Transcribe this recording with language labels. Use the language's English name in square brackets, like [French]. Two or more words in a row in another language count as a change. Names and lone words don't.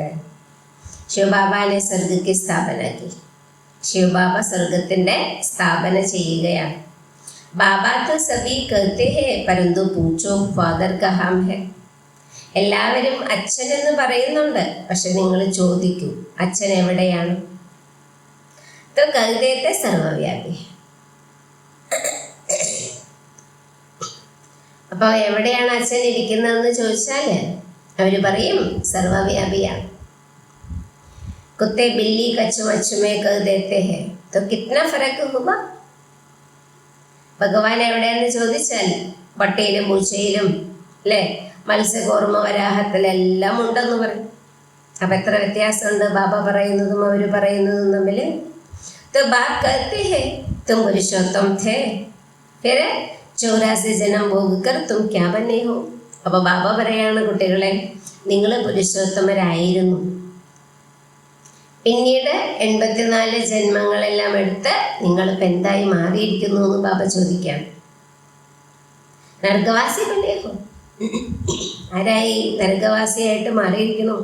[Hindi] शिवबाबा ने स्वर्ग की स्थापना की. [Malayalam] ശിവബാബ സ്വർഗത്തിന്റെ സ്ഥാപന ചെയ്യുകയാണ്. [Hindi] बाबा तो सभी कहते हैं, परंतु पूछो फादर कहां है. [Malayalam] എല്ലാവരും അച്ഛൻ എന്ന് പറയുന്നുണ്ട്, പക്ഷെ നിങ്ങൾ ചോദിക്കൂ, അച്ഛൻ എവിടെയാണ്? [Hindi] तो कह देते സർവവ്യാപി. [Malayalam] അപ്പോൾ എവിടെയാണ് അച്ഛൻ ഇരിക്കുന്നതെന്ന് ചോദിച്ചാൽ അവര് പറയും സർവവ്യാപിയാണ്. [Hindi] कुत्ते बिल्ली कच्छ मच्छ में कह देते हैं, तो कितना फर्क हुआ? [Malayalam] ഭഗവാൻ എവിടെയെന്ന് ചോദിച്ചാൽ പട്ടിയിലും പൂച്ചയിലും അല്ലേ, മത്സ്യകൂർമ്മ വരാഹത്തിലെല്ലാം ഉണ്ടെന്ന് പറയും. അപ്പം എത്ര വ്യത്യാസമുണ്ട് ബാബ പറയുന്നതും അവർ പറയുന്നതും തമ്മിൽ. [Hindi] तो बात करते हैं तुम पुरुषोत्तम थे, फिर 84 जन्म भोग कर तुम क्या बने हो. [Malayalam] അപ്പോൾ ബാബ പറയാണ്, കുട്ടികളെ, നിങ്ങൾ പുരുഷോത്തമരായിരുന്നു, പിന്നീട് 84 ജന്മങ്ങളെല്ലാം എടുത്ത് നിങ്ങളിപ്പോൾ എന്തായി മാറിയിരിക്കുന്നു എന്ന് ബാബ ചോദിക്കാം. [Hindi] नरकवासी बने हो, [Malayalam] ആരായി നരകവാസിയായിട്ട് മാറിയിരിക്കുന്നു.